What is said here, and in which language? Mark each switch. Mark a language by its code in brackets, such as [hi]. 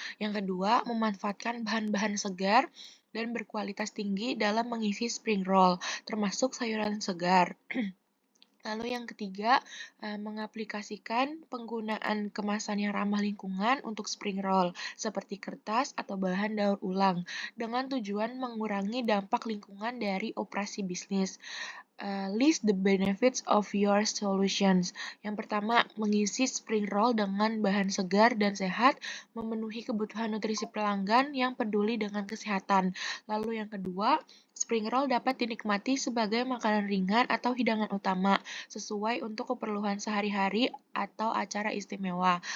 [id] Yang kedua, memanfaatkan bahan-bahan segar dan berkualitas tinggi dalam mengisi spring roll, termasuk sayuran segar. Lalu yang ketiga, mengaplikasikan penggunaan kemasan yang ramah lingkungan untuk spring roll, seperti kertas atau bahan daur ulang, dengan tujuan mengurangi dampak lingkungan dari operasi bisnis. [en] List the benefits of your solutions. [id] Yang pertama, mengisi spring roll dengan bahan segar dan sehat, memenuhi kebutuhan nutrisi pelanggan yang peduli dengan kesehatan. Lalu yang kedua, spring roll dapat dinikmati sebagai makanan ringan atau hidangan utama, sesuai untuk keperluan sehari-hari atau acara istimewa.